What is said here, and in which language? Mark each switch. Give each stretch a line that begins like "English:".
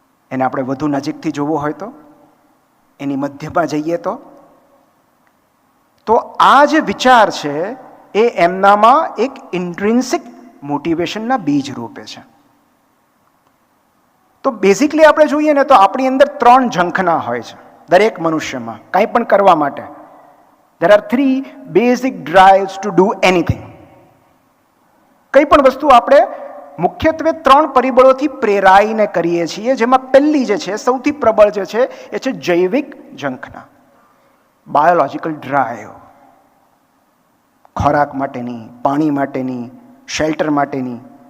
Gujarati: એને આપણે વધુ નજીકથી જોવો હોય તો, એની મધ્યમાં જઈએ તો આ જે વિચાર છે એ એમનામાં એક ઇન્ટ્રિન્સિક મોટિવેશનના બીજ રૂપે છે. તો બેઝિકલી આપણે જોઈએ ને તો આપણી અંદર 3 ઝંખના હોય છે દરેક મનુષ્યમાં કંઈ પણ કરવા માટે.
English: There are 3 basic drives to do anything.
Gujarati: કંઈ પણ વસ્તુ આપણે મુખ્યત્વે 3 પરિબળોથી પ્રેરાઈને કરીએ છીએ, જેમાં પહેલી જે છે, સૌથી પ્રબળ જે છે, એ છે જૈવિક ઝંખના, બાયોલોજિકલ ડ્રાઈવ. ખોરાક માટેની, પાણી માટેની, શેલ્ટર માટેની.